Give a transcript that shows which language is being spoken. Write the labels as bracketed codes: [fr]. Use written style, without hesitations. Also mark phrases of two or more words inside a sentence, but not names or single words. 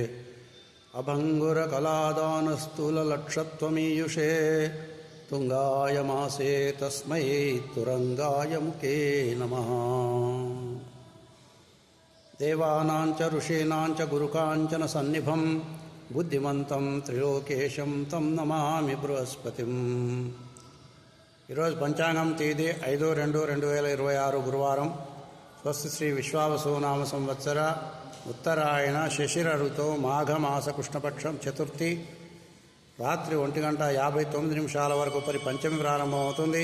[sa] अभङ्गुरकलादानस्थूललक्षत्वमीयुषे तुङ्गाय मासे तस्मै तुरङ्गाय मुखे नमः। देवानां च ऋषीणां च गुरुकाञ्चन सन्निभं बुद्धिमन्तं त्रिलोकेशं तं नमामि बृहस्पतिम्। [te] ఈరోజు పంచాంగం తేదీ 5/2/2026 గురువారం. స్వస్తి శ్రీ విశ్వావసునామ సంవత్సర ఉత్తరాయణ శశిర ఋతో మాఘమాస కృష్ణపక్షం చతుర్థి రాత్రి 1:59 వరకు పంచమి ప్రారంభమవుతుంది.